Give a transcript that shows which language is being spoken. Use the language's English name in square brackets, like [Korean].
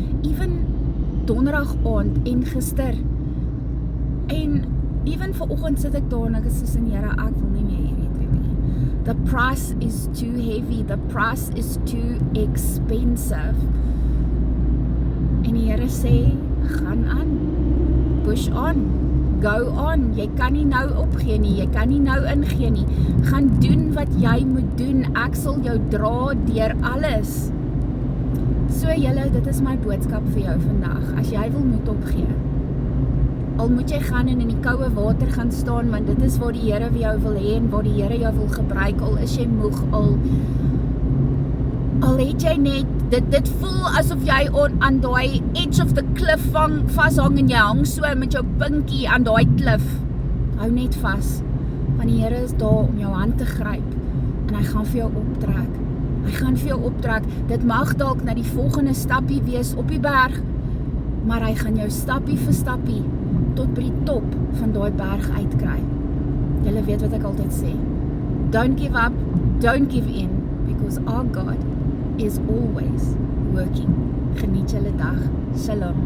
[Afrikaans] Even donderdag aand en gister. En even vanoggend sit ek daar en ek is soos in Here, ek wil nie meer hierdie doen nie. [English] The price is too heavy, the price is too expensive. [Afrikaans] En die Here sê, gaan aan, [English] push on, go on, [Afrikaans] jy kan nie nou opgee nie, jy kan nie nou ingee nie, gaan doen wat jy moet doen, ek sal jou dra deur alles. So julle, dit is my boodskap vir jou vandag, as jy wil moed opgee, al moet jy gaan en in die koue water gaan staan, want dit is waar die Here vir jou wil hê en waar die Here jou wil gebruik, al is jy moeg, al het jy net, dit voel asof jy aan daai [English] edge of the cliff [Afrikaans] vashang en jy hang so met jou pinkie aan daai klif. Hou net vas, want die Here is daar om jou hand te gryp en hy gaan vir jou optrek. Hy gaan vir jou optrek. Dit mag dalk na die volgende stappie wees op die berg, maar hy gaan jou stappie vir stappie tot by die top van daai berg uitkry. Julle weet wat ek altyd sê. [English] Don't give up, don't give in, because our God is always working. [Afrikaans] Geniet julle dag. [English] Shalom.